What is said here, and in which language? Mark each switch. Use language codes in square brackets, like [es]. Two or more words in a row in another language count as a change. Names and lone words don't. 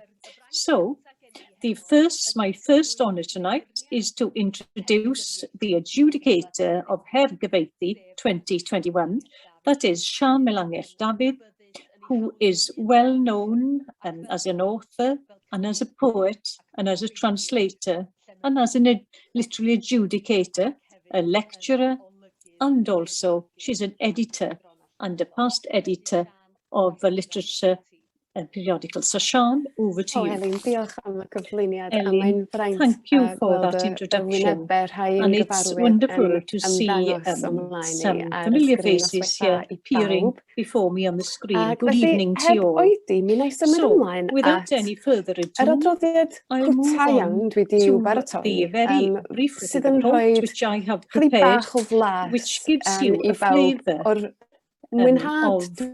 [en] So, my first honour tonight is to introduce the adjudicator of Her Gyfieithu 2021, that is Sian Melangell David, who is well known as an author and as a poet and as a translator and as a literary adjudicator, a lecturer, and also she's an editor and a past editor of a literature periodical. So Sian, over to you. [cy] Elin, diolch am y cyflwyniad. Elin, [en] thank you for that introduction. And it's wonderful to see some familiar faces here appearing before me on the screen. Good evening to you all. So, without any further ado, I'll move on to the very brief little report which I have prepared, which gives you a flavour of